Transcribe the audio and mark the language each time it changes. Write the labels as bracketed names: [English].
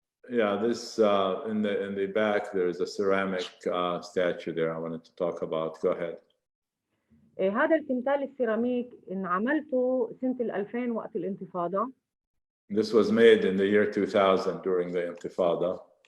[English] Yeah, this in the back there is a ceramic statue there I wanted to talk about. Go ahead. [Arabic] هذا التمثال السيراميك انعملته سنة 2000 وقت الانتفاضة. [English] This was made in the year 2000 during the Intifada.